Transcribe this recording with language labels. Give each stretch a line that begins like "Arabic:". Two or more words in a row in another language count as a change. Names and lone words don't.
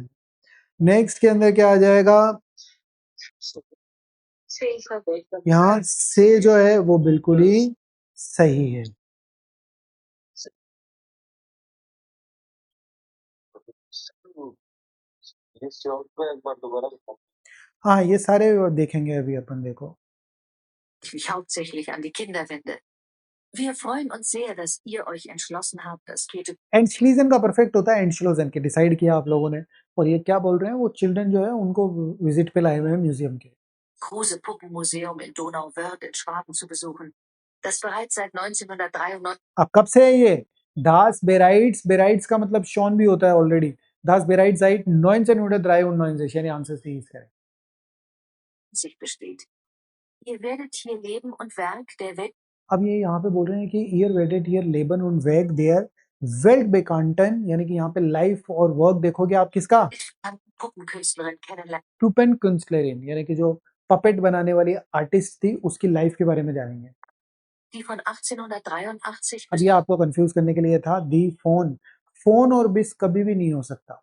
Hindi: नेक्स्ट के अंदर क्या आ जाएगा? यहाँ से जो है वो बिल्कुल ही सही है। हाँ, ये सारे देखेंगे अभी अपन, देखो।
German: mich hauptsächlich an die Kinder wende. Wir freuen uns sehr, dass ihr euch entschlossen habt, das Käthe
Hindi: एंशलीजन का परफेक्ट होता है एंशलोजन के, डिसाइड किया आप लोगों ने। और ये क्या बोल रहे हैं, वो चिल्ड्रन जो है उनको विजिट पे लाए हुए हैं म्यूजियम के।
German: Kruse Puppenmuseum in Donauwörth in Schwaben zu besuchen, das bereits seit 1993
Hindi: अब कब से है ये?
German: das bereits,
Hindi: बेराइट्स का मतलब शॉन भी होता है ऑलरेडी।
German: das bereits seit 1993
Hindi: यानी
English: answer C is correct.
German: besteht. Ihr werdet hier Leben und Werk der Welt.
Hindi: अब ये यहाँ पे बोल रहे हैं कि
German: ihr werdet ihr Leben und Werk der Welt bekannten,
Hindi: यानी कि यहाँ पे लाइफ और वर्क देखोगे आप किसका?
German: Puppenkünstlerin kennenlernen. Puppen Künstlerin,
Hindi: यानी कि जो पपेट बनाने वाली आर्टिस्ट थी उसकी लाइफ के बारे में जानेंगे।
German: Die von 1883
Hindi: अब ये आपको कंफ्यूज करने के लिए था।
German: die von,
Hindi: फोन और बिस कभी भी नहीं हो सकता।